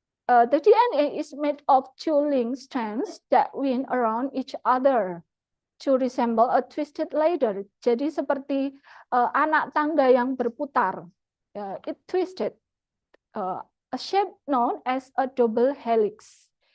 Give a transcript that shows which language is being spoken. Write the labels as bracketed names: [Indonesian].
[English] The DNA is made of two linked strands that wind around each other to resemble a twisted ladder. [Indonesian] Jadi seperti anak tangga yang berputar. [English] It twisted. A shape known as a double helix.